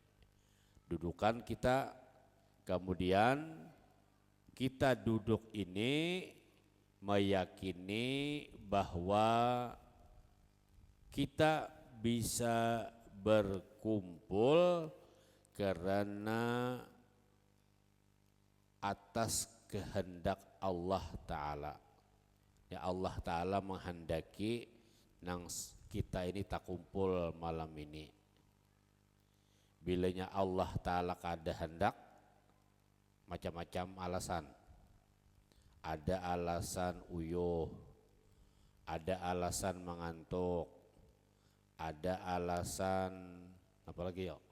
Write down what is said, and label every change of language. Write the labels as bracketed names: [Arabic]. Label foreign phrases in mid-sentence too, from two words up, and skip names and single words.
[Indonesian] Dudukan kita, kemudian kita duduk ini meyakini bahwa kita bisa berkumpul karena atas kehendak Allah Ta'ala. [Banjar] Ya Allah Ta'ala menghendaki nang kita ini tak kumpul malam ini. Bilanya Allah Ta'ala kada hendak, macam-macam alasan. [Indonesian] Ada alasan uyuh, ada alasan mengantuk, ada alasan apa lagi ya?